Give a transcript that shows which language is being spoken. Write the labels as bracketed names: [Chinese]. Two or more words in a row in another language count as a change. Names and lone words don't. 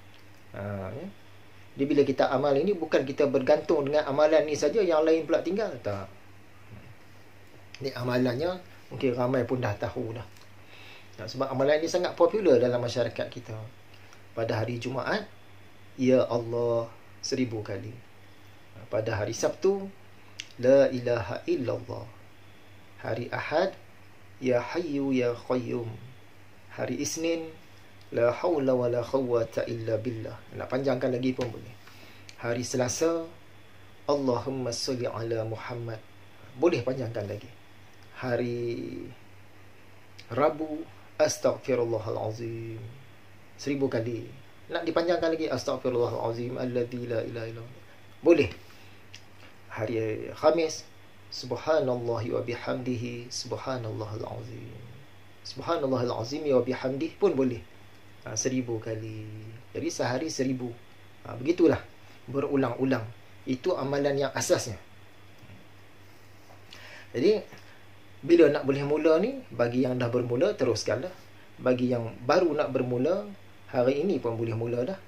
[Malay] Jadi bila kita amal ini, bukan kita bergantung dengan amalan ni saja, yang lain pula tinggal. Tak. Ni amalannya mungkin ramai pun dah tahu dah. Sebab amalan ini sangat popular dalam masyarakat kita. Pada hari Jumaat, [Arabic] يا الله [Malay] 1000 kali. Pada hari Sabtu, [Arabic] لا إله إلا الله. [Malay] Hari Ahad, [Arabic] يا حي يا قيوم. [Malay] Hari Isnin, [Arabic] لا حول ولا قوة إلا بالله. [Malay] Nak panjangkan lagi pun boleh. Hari Selasa, [Arabic] اللهم صل على محمد. [Malay] Boleh panjangkan lagi. Hari Rabu, Astaghfirullahalazim 1000 kali. Nak dipanjangkan lagi, [Arabic] أستغفر الله العظيم الذي لا إله إلا الله. [Malay] Boleh. Hari Khamis, [Arabic] سبحان الله وبحمده سبحان الله العظيم. سبحان الله العظيم وبحمده [Malay] pun boleh. 1000 kali. Jadi sehari 1000. Begitulah, berulang-ulang. Itu amalan yang asasnya. Jadi bila nak boleh mula ni, bagi yang dah bermula teruskanlah. Bagi yang baru nak bermula, hari ini pun boleh mula dah.